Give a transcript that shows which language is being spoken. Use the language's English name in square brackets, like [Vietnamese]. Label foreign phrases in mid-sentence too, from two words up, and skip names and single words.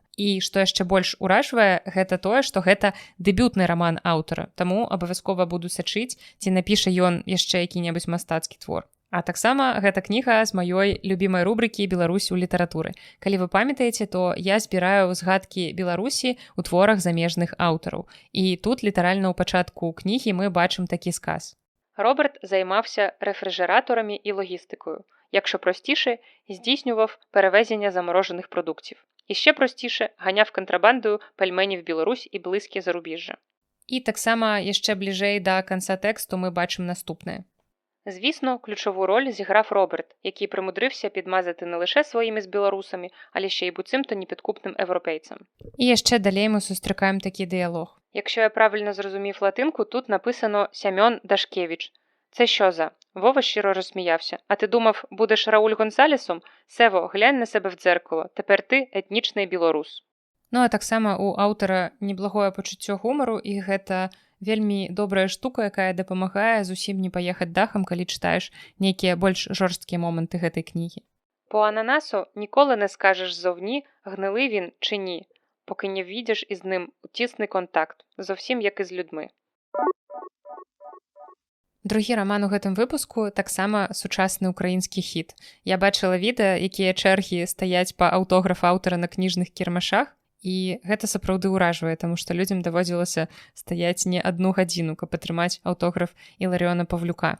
[Belarusian] І што яшчэ больш уражвае, гэта тое, што гэта дэбютны раман аўтара, таму абавязкова буду сачыць, ці напіша ён яшчэ які-небудзь мастацкі твор. А таксама гэта кніга з маёй любімай рубрыкі «Беларусь у літаратуры». Калі вы памятаеце, то я збіраю згадкі Беларусі ў творах замежных аўтараў. І тут літаральна ў пачатку кнігі мы бачым такі сказ. [Ukrainian] Роберт займався рефрижераторами і логістикою. Якщо простіше, здійснював перевезення заморожених продуктів. І ще простіше, ганяв контрабандою пельменів в Білорусь і близькі зарубіжжя. І так само, ще ближей до кінця тексту ми бачимо наступне. Звісно, ключову роль зіграв Роберт, який примудрився підмазати не лише своїми з білорусами, але ще й буцімто непідкупним європейцям. І ще далі ми зустрічаємо такий діалог. Якщо я правильно зрозумів латинку, тут написано «Сямьон Дашкевич». Це що за? Вова щиро розсміявся. А ти думав, будеш Рауль Гонсалесом? Сево, глянь на себе в дзеркало. Тепер ти етнічний білорус. [Belarusian] Ну, а так само у аўтара неблагое пачуццё гумару, і гэта вельмі добрая штука, якая дапамагае зусім не паехаць дахам, калі чытаеш нейкія больш жорсткія моманты гэтай кнігі. [Ukrainian] По ананасу ніколи не скажеш зовні, гнилий він чи ні, поки не війдеш із ним у тісний контакт, зовсім як із людьми. [Belarusian] Другі раман у гэтым выпуску таксама сучасны ўкраінскі хіт. Я бачыла відэа, якія чэргі стаяць па аўтограф аўтара на кніжных кірмашах, і гэта сапраўды ўражвае, таму што людзям даводзілася стаяць не 1 гадзіну, каб атрымаць аўтограф Іларыёна Павлюка.